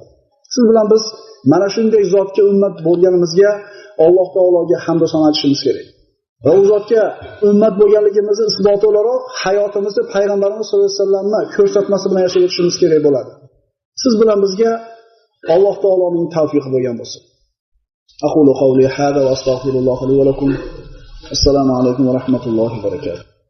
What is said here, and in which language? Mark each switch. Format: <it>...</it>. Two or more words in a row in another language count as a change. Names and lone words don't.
<uz>Siz bilan biz mana shunday zotga ummat bo'lganimizga Alloh taologa hamd va sano aytishimiz kerak. Va u zotga ummat bo'lganligimizni isboti o'laroq hayotimizni payg'ambarimiz</uz> <ar>صلى الله عليه وسلم</ar> <uz>ko'rsatmasi bilan yashab o'tishimiz kerak bo'ladi. Siz bilan bizga Alloh taoloning tavfiqi bo'lgan bo'lsin.</uz> <ar>أقول قولي هذا وأستغفر الله لي ولكم. السلام عليكم ورحمة الله وبركاته.</ar>